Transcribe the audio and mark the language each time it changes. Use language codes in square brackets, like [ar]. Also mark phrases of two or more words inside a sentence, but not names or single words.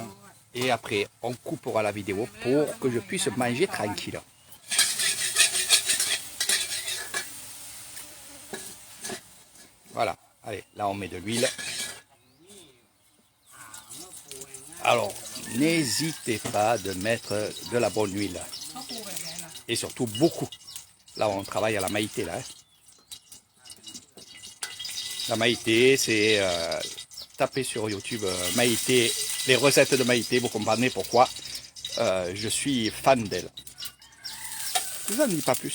[fr] Et après, on coupera la vidéo pour que je puisse manger tranquille. Voilà. Allez, là on met de l'huile. Alors, n'hésitez pas de mettre de la bonne huile. [th] เขาปูแบบไหนล่ะ [fr] Et surtout beaucoup. Là, on travaille à la maïté, là. Hein. La maïté, c'est... tapez sur YouTube maïté, les recettes de maïté, vous comprenez pourquoi je suis fan d'elle. Je vous en dis pas plus.